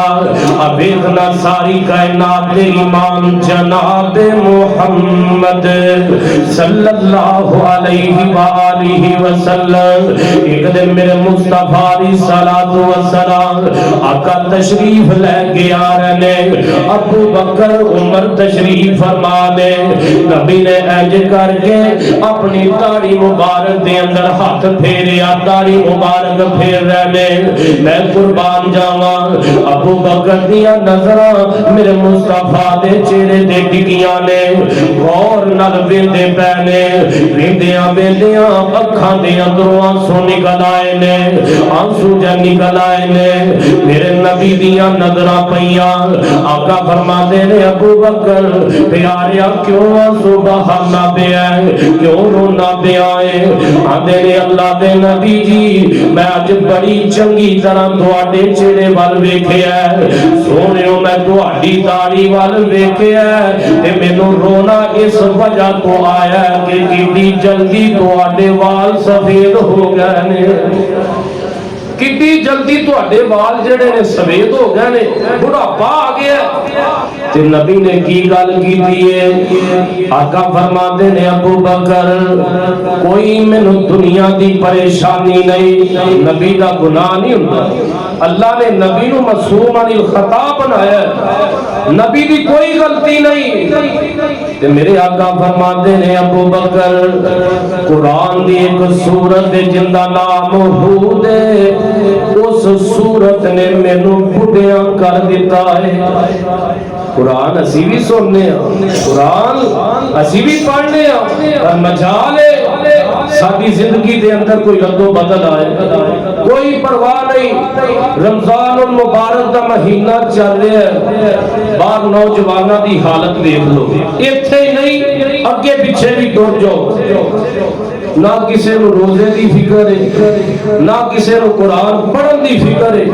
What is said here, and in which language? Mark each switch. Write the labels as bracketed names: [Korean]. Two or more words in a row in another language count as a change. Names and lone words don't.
[Punjabi] اب دیکھنا ساری کائنات دے امام جناب محمد [Arabic] صلی اللہ علیہ وآلہ وسلم [Punjabi] ایک دن میرے مصطفیٰ [Arabic] علیہ السلام [Punjabi] آقا تشریف لے کے آ رہے، ابو بکر عمر تشریف نصیب فرما دے۔ نبی نے انج کر کے اپنی داڑھی مبارک دے اندر ہاتھ پھیریا، داڑھی مبارک پھیر رہے میں قربان جاواں ابو بکر دیاں نظراں میرے مصطفیٰ دے چہرے تے ٹکیاں نے، غور نال ویندے پے نے، ویندیاں ویندیاں اکھاں دے اندروں آنسو نکل آئے نے، آنسو جب نکل آئے نے میرے نبی دیاں نظراں پیاں۔ آقا فرماتے نے ابو بکر پیاریا کیوں آنسو بہانا پیا ہے، کیوں رونا پیا ہے؟ آندے نے اللہ دے نبی جی میں اج بڑی چنگی طرح تواڈے چہرے وال ویکھیا ہے، سونےو میں تواڈی داڑھی وال ویکھیا ہے تے مینوں رونا اس وجہ تو آیا ہے کہ کتنی جلدی تواڈے وال سفید ہو گئے نے، کتنی جلدی تواڈے وال جڑے نے سفید ہو گئے نے، بڑھاپا آ گیا۔ تے نبی نے کی گل کیتی ہے؟ آقا فرماتے نے ابو بکر کوئی مینوں دنیا دی پریشانی نہیں، نبی دا گناہ نہیں ہوندا، اللہ نے نبی نو [Arabic] معصوم عن الخطا [Punjabi] بنایا ہے، نبی دی کوئی غلطی نہیں۔ تے میرے آقا فرماتے نے ابو بکر قرآن دی ایک سورت جن دا نام ہود ہے، اس سورت نے مینوں بڈھیاں کر دیتا ہے۔ قرآن اسی بھی سننے ہیں، قرآن اسی بھی پڑھنے ہیں، پر مجال ہے ساری زندگی دے اندر کوئی رد و بدل آئے کوئی پرواہ نہیں۔ رمضان المبارک دا مہینہ چل رہا ہے، باہر نوجوانوں دی حالت دیکھ لو، ایتھے ہی نہیں اگے پیچھے بھی ٹر جاؤ، نہ کسی نو روزے دی فکر ہے، نہ کسی نو قرآن پڑھن دی فکر ہے۔